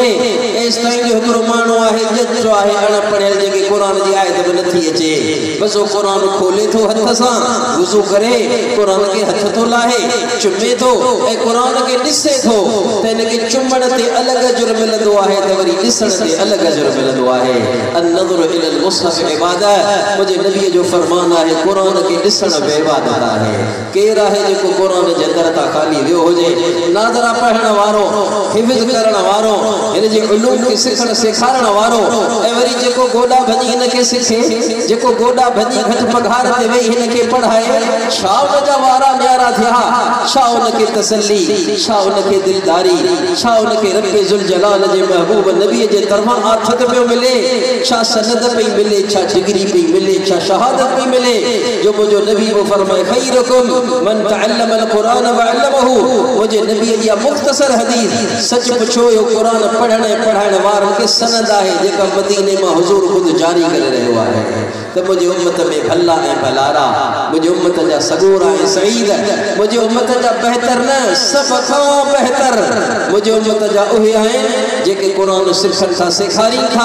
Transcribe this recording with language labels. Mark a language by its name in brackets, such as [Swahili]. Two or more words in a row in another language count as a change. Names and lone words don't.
[Sindhi] एस ताईं जो हिकिड़ो माण्हू आहे जचो आहे अणपढ़ियल जेके क़ुरान जी आयत बि नथी अचे। बस वो क़ुरान खोले थो हथ सां, वुज़ू करे क़ुरान के हथ थो लाहे, चुमे थो ऐं क़ुरान के ॾिसे थो त हिनखे चुमण ते अलॻि अजुर मिलंदो आहे त वरी ॾिसण ते अलॻि अजुर मिलंदो आहे। [Arabic] النظر إلى المصحف عبادة, [Sindhi] मुंहिंजे नबीअ जो फरमान आहे क़ुरान के ॾिसण बि इबादत आहे। केर आहे जेको क़ुरान जे दर तां ख़ाली वियो हुजे? नाज़रा पढ़ण वारो, हिफ़्ज़ करण वारो, हिन जे उलूम खे सिखण सेखारण वारो, ऐं वरी जेको गोॾा भॼी हिन खे सिखे, जेको गोॾा भॼी घटि पघार ते वेही हिन खे पढ़ाए, छा उन जा वारा न्यारा थिया? छा उन खे तसल्ली, छा उन खे दिलदारी, छा उन खे रब्बे ज़ुल जलाल जे महबूब नबीअ जे तरफ़ां आथत पियो मिले? छा सनद पई मिले, छा डिग्री पई मिले, छा शहादत पई मिले? जो मुंहिंजो नबी वो फरमाए [Arabic] خيركم من تعلم القرآن وعلمه. [Sindhi] मुंहिंजे नबीअ जी मुख़्तसर हदीस। सच पुछो यो क़ुरान पढ़ण ऐं पढ़ाइण वारनि खे सनद आहे जेका मदीने मां हुज़ूर ख़ुदि जारी करे रहियो आहे त मुंहिंजे उम्मत में भला ऐं भलारा, मुंहिंजे उम्मत जा सगोरा ऐं सईद, मुंहिंजे उम्मत जा बहितर न सभ खां बहितर मुंहिंजे उम्मत जा उहे आहिनि जेके क़ुरान सिखनि था, सेखारीनि था।